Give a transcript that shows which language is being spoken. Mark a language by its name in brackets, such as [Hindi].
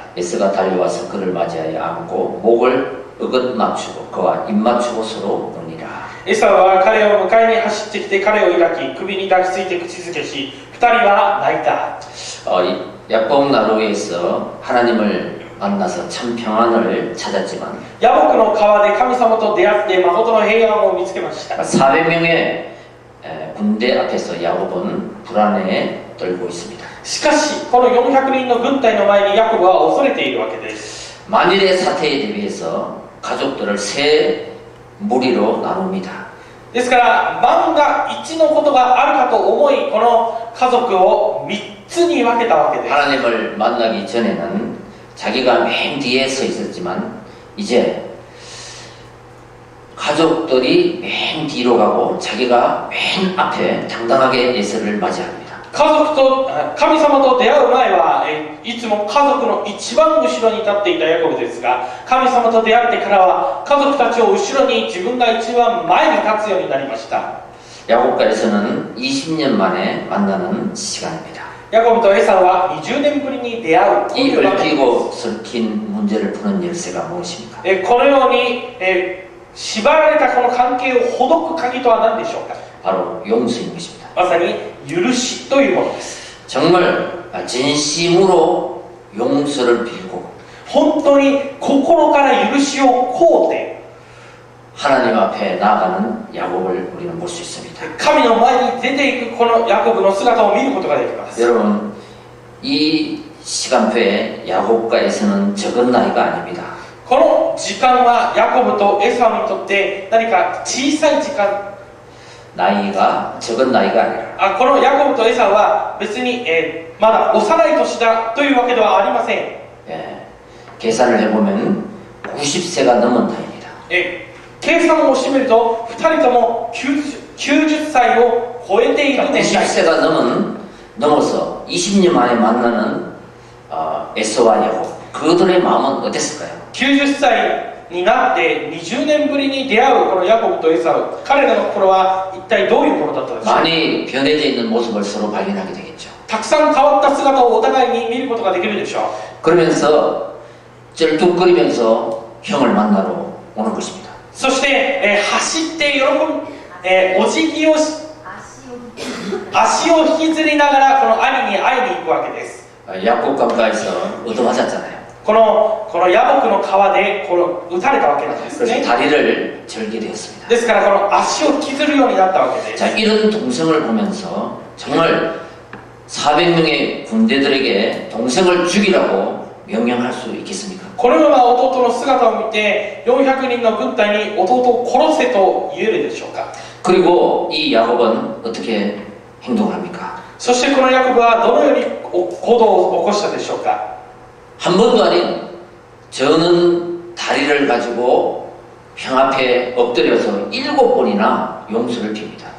[Korean] 에서가 달려와서 그를 맞이하여 안고 목을 어긋 맞추고 그와 입 맞추고 서로 노니라. [Japanese] エサウは彼を迎えに走ってきて彼を抱き、首に抱きついて口づけし、2人は泣いた。 [Korean] 야곱 나루에서 하나님을 만나서 참 평안을 찾았지만 [Japanese] ヤボクの川で神様と出会って誠の平安を見つけました。 [Korean] 400명의 군대 앞에서 야곱은 불안에 떨고 있습니다. [Japanese] しかし、この400人の軍隊の前にヤコブは恐れているわけです。 [Korean] 만일의 사태에 대비해서 가족들을 세 무리로 나눕니다. [Japanese] ですから、万が一のことがあるかと思い、この家族を3つに分けたわけです。 [Korean] 하나님을 만나기 전에는 자기가 맨 뒤에 서 있었지만 이제 가족들이 맨 뒤로 가고 자기가 맨 앞에 당당하게 예수를 맞이합니다. [Japanese] 家族と神様と出会う前はいつも家族の一番後ろに立っていたヤコブですが、神様と出会ってからは家族たちを後ろに自分が一番前に立つようになりました。 [Korean] 야곱과에서는 20년 만에 만나는 시간입니다. [Japanese] ヤコブとエサウは20年ぶりに出会うと [Korean] 이 [Japanese] いうわけです。 [Korean] 얽히고 설킨 문제를 푸는 열쇠가 무엇입니까? [Japanese] このように縛られたこの関係をほどく鍵とは何でしょうか。 [Korean] 바로 용서인 것입니다. [Japanese] まさに許しというものです。 [Korean] 정말 진심으로 용서를 빌고 [Japanese] 本当に心から許しを請うて [Korean] 하나님 앞에 나아가는 야곱을 우리는 볼 수 있습니다. [Japanese] 神の前に出ていくこのヤコブの姿を見ることができます。 [Korean] 여러분, 이 시간표에 야곱과 에서는 적은 나이가 아닙니다. [Japanese] この時間はヤコブとエサウにとって何か小さい時間、 [Korean] 나이가 적은 나이가 아니라 [Japanese] このヤコブとエサウは別に、まだ幼い年だというわけではありません。 [Korean] 계산을 해보면 90세가 넘은 나이입니다. [Japanese] 計算をしてみると2人とも 90歳を超えている年代。 [Korean] 90세가 넘어서 20년 만에 만나는 에서와 야곱, 그들의 마음은 어땠을까요? [Japanese] 90歳になって20年ぶりに出会うこのヤコブとエサウ、彼らの心は一体どういうものだったでしょうか。 [Korean] 많이 변해져 있는 모습을 서로 발견하게 되겠죠. [Japanese] たくさん変わった姿をお互いに見ることができるでしょう。 [Korean] 그러면서 쩔뚝거리면서 형을 만나러 오는 것입니다. [Japanese] そして、走って喜ぶ、お辞儀をし足を引きずりながらこの兄に会いに行くわけです。 [Korean] 야곱 강가에서 얻어맞았잖아요. [Japanese] このヤボクの川で撃たれたわけなんです [Korean] 그래서 [Japanese] ね。 [Korean] 다리를 절게 되었습니다. [Japanese] ですからこの足を引きずるようになったわけです。 [Korean] 자, 이런 동생을 보면서 정말 400명의 군대들에게 동생을 죽이라고 명령할 수 있겠습니까? [Japanese] このような弟の姿を見て400人の軍隊に弟を殺せと言えるでしょうか。 [Korean] 그리고 이 야곱은 어떻게 행동을 합니까? [Japanese] そしてこのヤコブはどのように行動を起こしたでしょうか。 [Korean] 한 번도 아닌 저는 다리를 가지고 형 앞에 엎드려서 7번이나 용서를 빕니다.